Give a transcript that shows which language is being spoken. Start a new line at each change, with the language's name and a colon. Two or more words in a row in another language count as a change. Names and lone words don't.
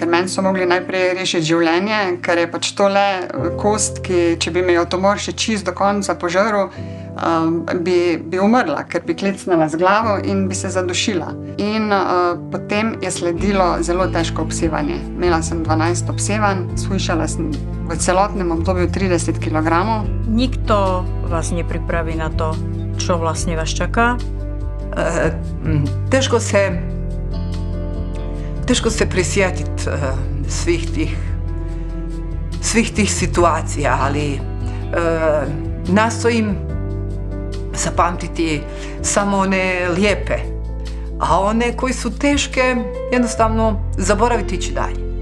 Slovenian: Ker meni so mogli najprej rešiti življenje, ker je pač to le kost, ki, če bi me jo tumor še čist do konca požrl, bi umrla, ker bi klecnila z glavo in bi se zadušila. In potem je sledilo zelo težko obsevanje. Imela sem 12 obsevanj, shujšala sem v celotnem obdobju 30 kg.
Slovak: Nikto vás nepripraví na to, čo vlastne vás čaká.
Croatian: Teško se prisjetiti svih tih situacija, ali nastojim zapamtiti samo one lijepe, a one koji su teške jednostavno zaboraviti ići dalje.